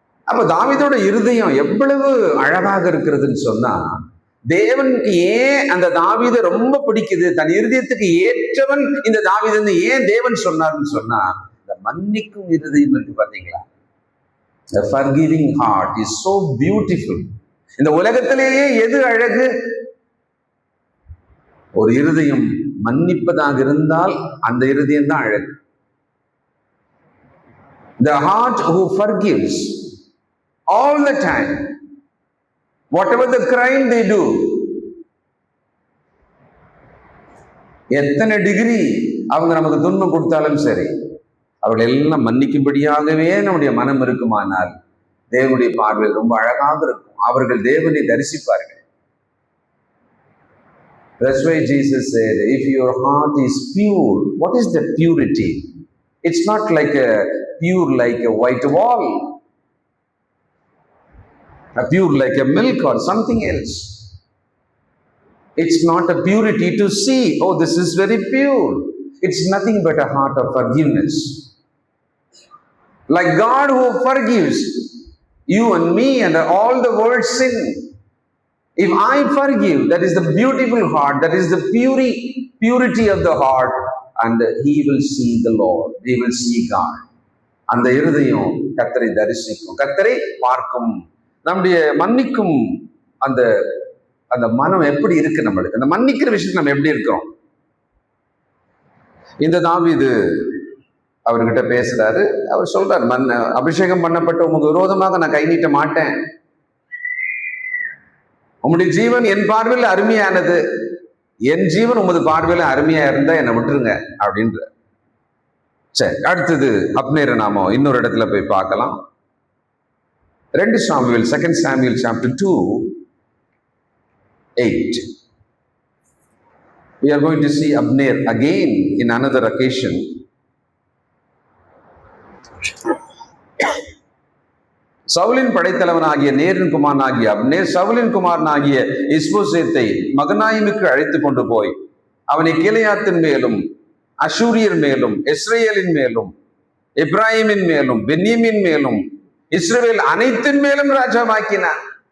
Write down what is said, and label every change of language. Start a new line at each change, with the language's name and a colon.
Tamil: அப்ப தாவீதோட இருதயம் எவ்வளவு அழகாக இருக்கிறதுன்னு சொன்னா, தேவனுக்கு ஏன் அந்த தாவீதை ரொம்ப பிடிக்குது, தன் இருதயத்துக்கு ஏற்றவன் இந்த தாவீதுன்னு ஏன் தேவன் சொன்னார்னு சொன்னா, இந்த மன்னிக்கும் இருதயம் இருக்கு பாத்தீங்களா?
English: The forgiving heart is so beautiful.
Tamil: இந்த உலகத்திலேயே எது அழகு? ஒரு இருதயம் மன்னிப்பதாக இருந்தால் அந்த இருதயம் தான் அழகு.
English: The heart who forgives all the time, whatever the crime they do,
Tamil: எத்தனை டிகிரி அவங்க நமக்கு துன்பம் கொடுத்தாலும் சரி, அவர்கள் எல்லாம் மன்னிக்கும்படியாகவே நம்முடைய மனம் இருக்குமானால் தேவனுடைய பார்வையில் ரொம்ப அழகாக இருக்கும். அவர்கள் தேவனை தரிசிப்பார்கள்.
English: That's why Jesus said, if your heart is pure, what is that purity? It's not like a pure like a white wall, a pure like a milk or something else. It's not a purity to see, oh, this is very pure. It's nothing but a heart of forgiveness. Like God who forgives you and me and all the world's sin. If I forgive, that is the beautiful heart, that is the purity of the heart, and he will see the Lord, he will see God.
Tamil: அந்த இருதயம் கர்த்தரை தரிசிக்கும், கர்த்தரை பார்க்கும். நம்முடைய மன்னிக்கும் அந்த அந்த மனம் எப்படி இருக்கு நம்மளுக்கு, அந்த மன்னிக்கிற விஷயத்துல நம்ம எப்படி இருக்கிறோம்? இந்த தாவீது அவர்கிட்ட பேசுறாரு. அவர் சொல்றாரு, அபிஷேகம் பண்ணப்பட்ட உமக்கு விரோதமாக நான் கை நீட்ட மாட்டேன். உம்முடைய ஜீவன் என் பார்வையில் அருமையானது, என் ஜீவன் உமது பார்வையில அருமையா இருந்தா என்னை விட்டுருங்க அப்படின்ற. சரி, அடுத்தது அப்னேரை நாம இன்னொரு இடத்துல போய் பார்க்கலாம். 2 Samuel, 2 Samuel chapter 2:8. We are going to see Abner again in another occasion. சவுலின் படைத்தலைவனாகிய நேரின் குமாரனாகிய அப்னேர் சவுலின் குமாரனாகிய இஸ்போசேத்தை மகனாயிமுக்கு அழைத்து கொண்டு போய் அவனை கீலேயாத்தின் மேலும் அஷூரியர் மேலும் இஸ்ரேலின் மேலும் எப்ராஹிமின் மேலும் பென்யமின் மேலும் இஸ்ரவேல் அனைத்தின் மேலும் ராஜாவாக்கினான்.